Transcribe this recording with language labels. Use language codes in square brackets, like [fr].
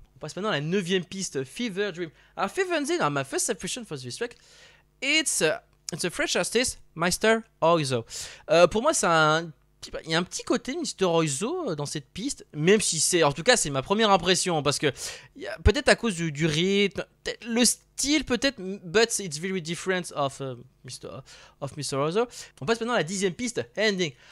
[fr] On passe maintenant à la neuvième piste, Fever Dream. Alors [en] Fever Dream, my first impression for this track, it's a French artist, Mr. Oizo. [fr] Pour moi, il y a un petit côté Mr. Oizo dans cette piste, même si en tout cas c'est ma première impression, parce que peut-être à cause du rythme, le style peut-être, [en] but it's very different of Mr. Oizo. [fr] On passe maintenant à la dixième piste, Ending.